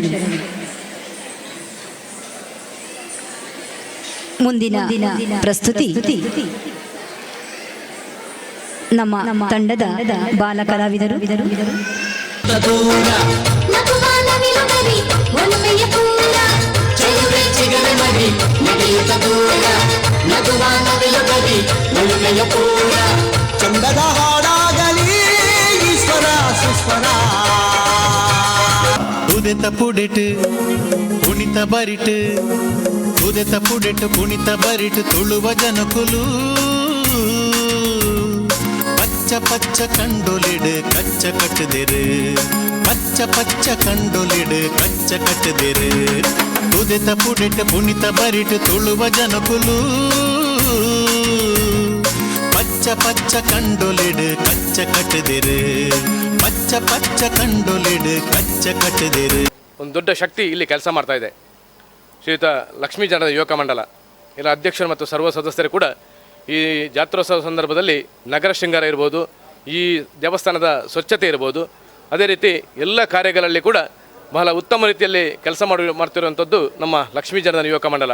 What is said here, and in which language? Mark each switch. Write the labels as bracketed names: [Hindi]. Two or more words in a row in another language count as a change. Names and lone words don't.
[Kannada] ಮುಂದಿನ ಪ್ರಸ್ತುತಿ ನಮ್ಮ ತಂಡದ ಬಾಲ ಕಲಾವಿದರು. ಚಂದದ ಹಾಡಾಗಲಿ ಈಶ್ವರ ಸುಸ್ವರ. [Tulu] ಉದಿತ ಪುಡಿಟ್ ಪುಣಿತ ಬರಿಟ್, ಉದಿತ ಪುಡಿಟ್ ಪುಣಿತ ಬರಿಟ್ ತುಳುವ ಜನಕುಲು. ಪಚ್ಚ ಪಚ್ಚ ಕಂಡೊಲಿಡ್ ಕಚ್ಚ ಕಟ್ಟದಿರು, ಪಚ್ಚ ಪಚ್ಚ ಕಂಡೊಲಿಡ್ ಕಚ್ಚ ಕಟ್ಟದಿರು. ಉದಿತ ಪುಡಿಟ್ ಪುಣಿತ ಬರಿಟ್ ತುಳುವ ಜನಕುಲು. ಪಚ್ಚ ಪಚ್ಚ ಕಂಡೊಲಿಡ್ ಕಚ್ಚ ಕಟ್ಟದಿರು, ಪಚ್ಚ ಪಚ್ಚ ಕಂಡೊಲಿಡ್ ಕಚ್ಚ ಕಟ್ಟದಿರು. [Kannada] ಒಂದು ದೊಡ್ಡ ಶಕ್ತಿ ಇಲ್ಲಿ ಕೆಲಸ ಮಾಡ್ತಾ ಇದೆ. ಶ್ರೀಯುತ ಲಕ್ಷ್ಮೀ ಜನದ ಯುವಕ ಮಂಡಲ ಇದರ ಅಧ್ಯಕ್ಷರು ಮತ್ತು ಸರ್ವ ಸದಸ್ಯರು ಕೂಡ ಈ ಜಾತ್ರೋತ್ಸವ ಸಂದರ್ಭದಲ್ಲಿ ನಗರ ಶೃಂಗಾರ ಇರ್ಬೋದು, ಈ ದೇವಸ್ಥಾನದ ಸ್ವಚ್ಛತೆ ಇರ್ಬೋದು, ಅದೇ ರೀತಿ ಎಲ್ಲ ಕಾರ್ಯಗಳಲ್ಲಿ ಕೂಡ ಬಹಳ ಉತ್ತಮ ರೀತಿಯಲ್ಲಿ ಕೆಲಸ ಮಾಡ್ತಿರುವಂಥದ್ದು ನಮ್ಮ ಲಕ್ಷ್ಮೀ ಜನದ ಯುವಕ ಮಂಡಲ.